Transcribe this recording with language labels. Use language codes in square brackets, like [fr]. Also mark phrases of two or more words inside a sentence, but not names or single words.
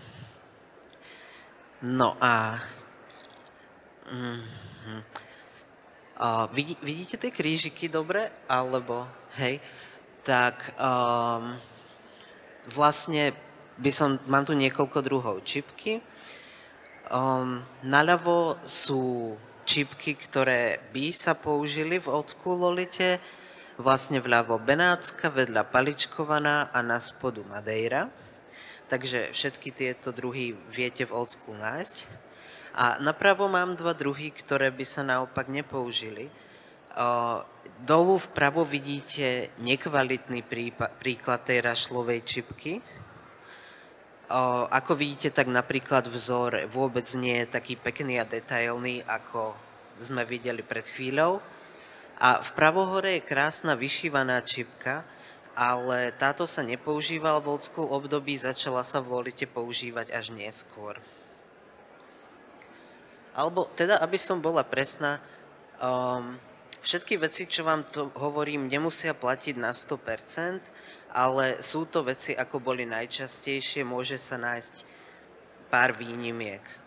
[sk] No a vidíte tie krížiky dobre? Alebo, hej, tak vlastne mám tu niekoľko druhov čipky. Naľavo sú čipky, ktoré by sa použili v [en] old school [sk] lolite, vlastne vľavo benátska, vedľa paličkovaná a na spodu Madeira. Takže všetky tieto druhy viete v [en] old school [sk] nájsť. A napravo mám dva druhy, ktoré by sa naopak nepoužili. Dolu vpravo vidíte nekvalitný príklad tej rašľovej čipky. Ako vidíte, tak napríklad vzor vôbec nie je taký pekný a detailný, ako sme videli pred chvíľou. A vpravo hore je krásna vyšívaná čipka, ale táto sa nepoužívala v [en] old school [sk] období, začala sa v Lolite používať až neskôr. Alebo teda, aby som bola presná, všetky veci, čo vám to hovorím, nemusia platiť na 100%, ale sú to veci, ako boli najčastejšie, môže sa nájsť pár výnimiek.